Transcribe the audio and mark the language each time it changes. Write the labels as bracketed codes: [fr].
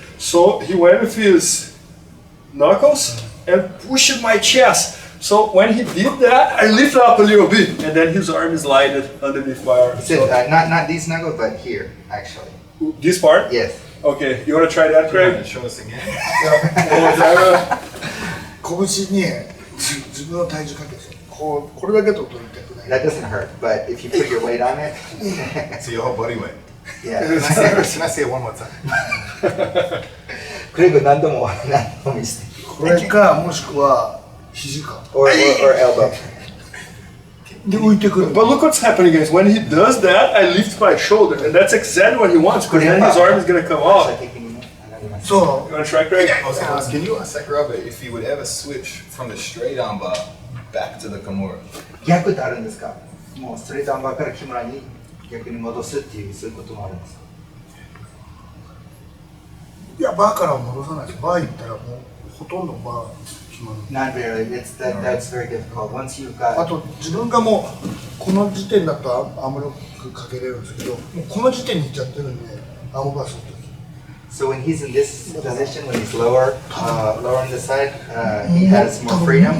[en] So he went with his knuckles and pushed my chest. So when he did that, I lifted up a little bit, and then his arm is slided underneath my arm. So, not these knuckles, but here, actually. This part? Yes. Okay, you want to try that, Craig? Show us again. One more time. [ja] 拳に自分の体重かけてこれだけと取りたくない。 [en] That doesn't hurt, but if you put your weight on it, So your whole body weight. yeah. Can I say it one more time? [ja] クレイグ何度も見せて。これかもしくは肘か。 [en] Or elbow. [ja] で浮いてくる。 [en] But look what's happening, guys. When he does that, I lift my shoulder, and that's exactly what he wants, because then his arm is gonna come out. そ You wanna try, Craig? Also, can you ask Sakuraba if he would ever switch from the straight arm bar back to the Kimura? [ja] 逆ってあるんですか？もうストレートアンバーから木村に逆に戻すっていうそういうこともあるんですか？う。いやバーからは戻さないです。バー行ったらもうほとんどバー決まる。 [en] Not really. That's very difficult. Once you've got [ja] あと自分がもうこの時点だとアームロックかけれるんですけど、もうこの時点に行っちゃってるんでアームバーするとき。 [en] So when he's in this position, when he's lower on the side, he has more freedom.